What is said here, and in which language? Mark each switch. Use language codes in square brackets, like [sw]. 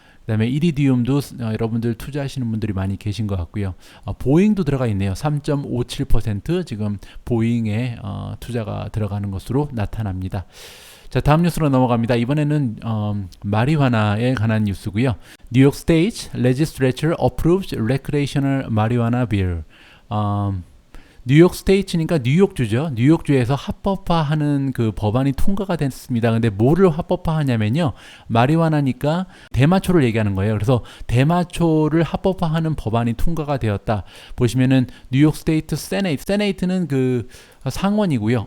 [ko] 그 다음에 이리디움도 여러분들 투자하시는 분들이 많이 계신 것 같고요. 보잉도 들어가 있네요. 3.57% 지금 보잉에 투자가 들어가는 것으로 나타납니다. 자, 다음 뉴스로 넘어갑니다. 이번에는 마리화나에 관한 뉴스고요. [en] 뉴욕 스테이트 레지스트레처 approves recreational marijuana bill. [ko] 뉴욕 스테이트니까 뉴욕주죠. 뉴욕주에서 합법화하는 법안이 통과가 됐습니다. 근데 뭐를 합법화하냐면요, 마리화나니까 대마초를 얘기하는 거예요. 그래서 대마초를 합법화하는 법안이 통과가 되었다. 보시면은 뉴욕 스테이트 세네이트는 상원이고요.